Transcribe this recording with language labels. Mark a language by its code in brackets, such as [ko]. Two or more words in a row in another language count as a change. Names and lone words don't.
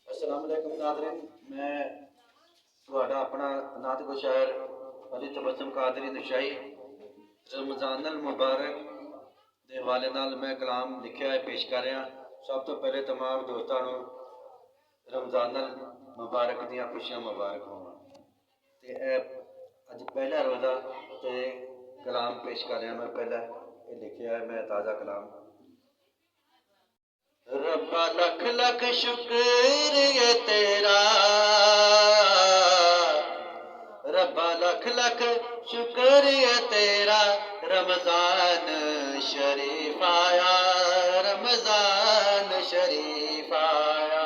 [pa] ਅੱਸਲਾਮੁਅਲੈਕੁਮ ਨਾਜ਼ਰੀਨ, ਮੈਂ ਤੁਹਾਡਾ ਆਪਣਾ ਨਾਤ ਕੋ ਸ਼ਾਇਰ ਅਲੀ ਤਬਸਮ ਕਾਦਰੀ ਨਸ਼ਾਈ ਰਮਜ਼ਾਨ ਅਲ ਮੁਬਾਰਕ ਦੇ ਹਵਾਲੇ ਨਾਲ ਮੈਂ ਕਲਾਮ ਲਿਖਿਆ ਹੈ ਪੇਸ਼ ਕਰ ਰਿਹਾ। ਸਭ ਤੋਂ ਪਹਿਲੇ तमाम ਦੋਸਤਾਂ ਨੂੰ ਰਮਜ਼ਾਨ ਅਲ ਮੁਬਾਰਕ ਦੀਆਂ ਖੁਸ਼ੀਆਂ ਮੁਬਾਰਕ ਹੋਣ। ਤੇ ਇਹ ਅੱਜ ਪਹਿਲਾ ਰੋਜ਼ਾ ਤੇ ਕਲਾਮ ਪੇਸ਼ ਕਰ ਰਿਹਾ। ਮੈਂ ਪਹਿਲਾਂ ਇਹ ਲਿਖਿਆ ਹੈ, ਮੈਂ ਤਾਜ਼ਾ ਕਲਾਮ। ਰੱਬਾ ਲੱਖ ਲੱਖ ਸ਼ੁਕਰ ਏ ਤੇਰਾ, ਰੱਬਾ ਲੱਖ ਲੱਖ ਸ਼ੁਕਰ ਏ ਤੇਰਾ, ਰਮਜ਼ਾਨ ਸ਼ਰੀਫ਼ ਆਇਆ, ਰਮਜ਼ਾਨ ਸ਼ਰੀਫ਼ ਆਇਆ।